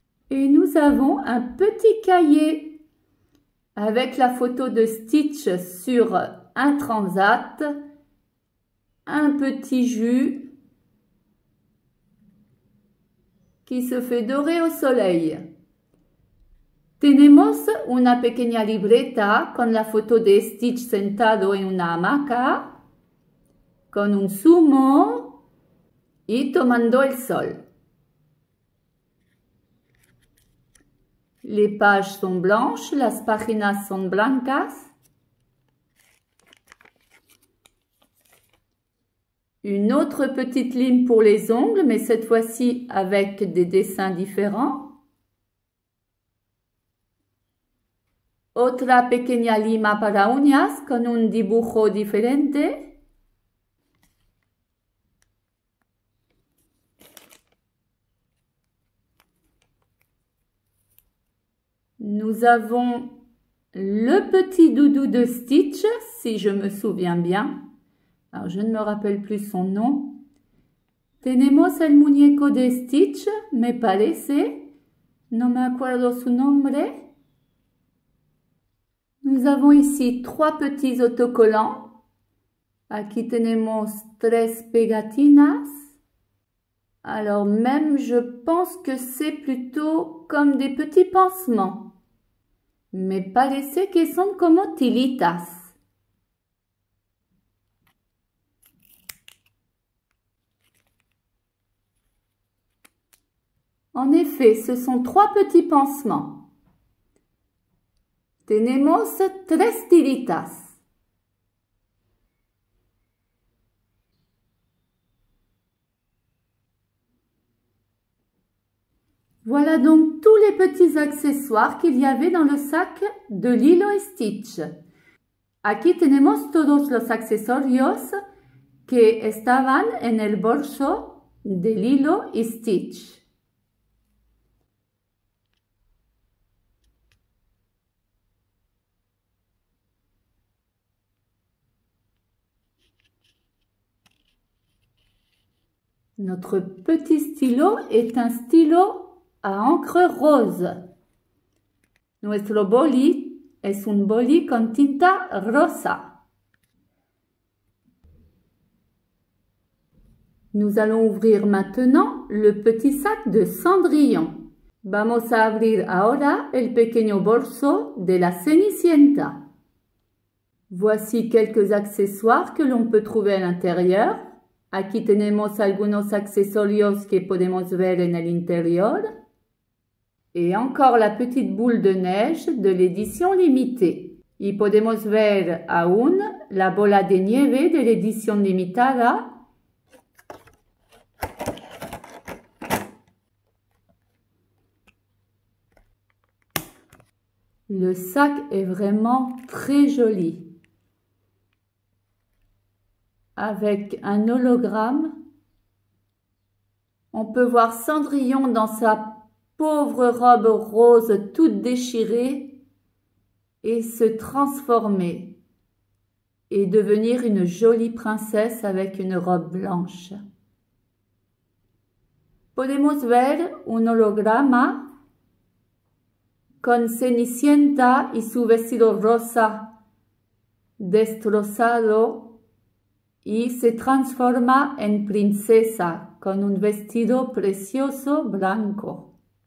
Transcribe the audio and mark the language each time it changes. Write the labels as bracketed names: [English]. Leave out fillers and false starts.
[French] Et nous avons un petit cahier avec la photo de Stitch sur un transat, un petit jus qui se fait dorer au soleil. [Spanish] Tenemos una pequeña libreta con la foto de Stitch sentado en una hamaca, con un zumo y tomando el sol. [French] Les pages sont blanches, [Spanish] las páginas son blancas. [French] Une autre petite lime pour les ongles, mais cette fois-ci avec des dessins différents. [Spanish] Otra pequeña lima para uñas con un dibujo diferente. [French] Nous avons le petit doudou de Stitch, si je me souviens bien. Alors, je ne me rappelle plus son nom. [Spanish] Tenemos el muñeco de Stitch, me parece. No me acuerdo su nombre. [French] Nous avons ici 3 petits autocollants. [Spanish] Aquí tenemos 3 pegatinas. [French] Alors même, je pense que c'est plutôt comme des petits pansements. [Spanish] Me parece que son como tiritas. [French] En effet, ce sont 3 petits pansements. [Spanish] Tenemos 3 tiritas. [French] Voilà donc tous les petits accessoires qu'il y avait dans le sac de Lilo y Stitch. [Spanish] Aquí tenemos todos los accesorios que estaban en el bolso de Lilo y Stitch. [French] Notre petit stylo est un stylo a encre rose. [Spanish] Nuestro boli es un boli con tinta rosa. [French] Nous allons ouvrir maintenant le petit sac de Cendrillon. [Spanish] Vamos a abrir ahora el pequeño bolso de la Cenicienta. [French] Voici quelques accessoires que l'on peut trouver à l'intérieur. [Spanish] Aquí tenemos algunos accesorios que podemos ver en el interior. [French] Et encore la petite boule de neige de l'édition limitée. [Spanish] Y podemos ver aún la bola de nieve de l'édition limitada. [French] Le sac est vraiment très joli. Avec un hologramme, on peut voir Cendrillon dans sa pauvre robe rose toute déchirée et se transformer et devenir une jolie princesse avec une robe blanche. [Spanish] Podemos ver un holograma con Cenicienta y su vestido rosa destrozado y se transforma en princesa con un vestido precioso blanco.